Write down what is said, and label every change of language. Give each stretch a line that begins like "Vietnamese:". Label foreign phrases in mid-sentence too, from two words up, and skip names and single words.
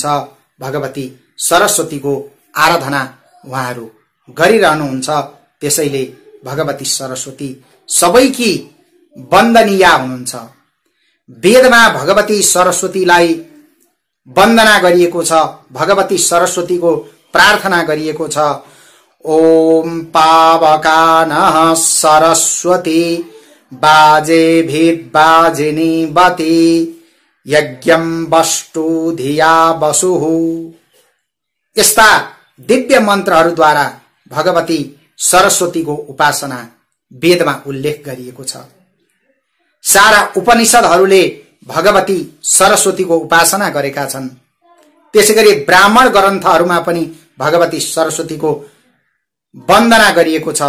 Nepali: भगवती सरस्वतीको आराधना उहाँहरू गरिरहनुहुन्छ। त्यसैले भगवती सरस्वती सबैकी वन्दनीया हुनुहुन्छ। वेदमा भगवती सरस्वतीलाई वन्दना गरिएको छ, भगवती सरस्वतीको प्रार्थना गरिएको छ।
Sanskrit: ओम पावकानः सरस्वती बाजेभिर्बाजिनी बति यज्ञं वस्तु धिया वसुः।
Nepali: यस्ता दिव्य मन्त्रहरूद्वारा भगवती सरस्वतीको उपासना वेदमा उल्लेख गरिएको छ। सारा उपनिषदहरूले भगवती सरस्वतीको उपासना गरेका छन्। त्यसैगरी ब्राह्मण ग्रन्थहरूमा पनि भगवती सरस्वतीको वन्दना गरिएको छ।